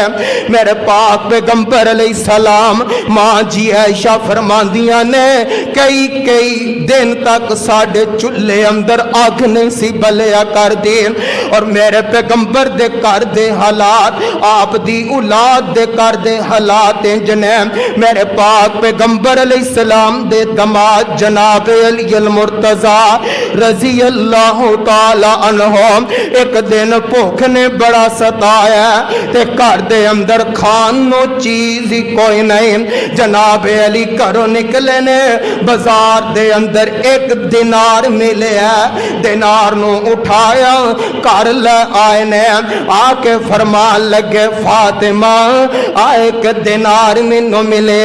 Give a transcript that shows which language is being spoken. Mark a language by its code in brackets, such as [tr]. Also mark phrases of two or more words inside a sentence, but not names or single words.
[pa] میرے پاک پیغمبر علیہ السلام ماں جی عائشہ فرماندیاں نے کئی کئی دن تک ساڈے چلھے اندر اگ نہیں سی بلیا کر دی، اور میرے پیغمبر دے گھر دے حالات آپ دی اولاد دے گھر دے حالات انج نے. میرے پاک پیغمبر علیہ السلام دے داماد جناب علی المرتضیٰ [ar] رضي الله تعالى عنه [pa] ایک دن بھکھ نے بڑا ستایا، تے گھر دے اندر کھان نو چیز ہی کوئی نہیں. جناب علی گھروں نکلے نے، بازار دے اندر ایک دینار ملے، دینار نو اٹھایا گھر لے آئے نے، آ کے فرمان لگے فاطمہ آ ایک دینار مینوں ملے.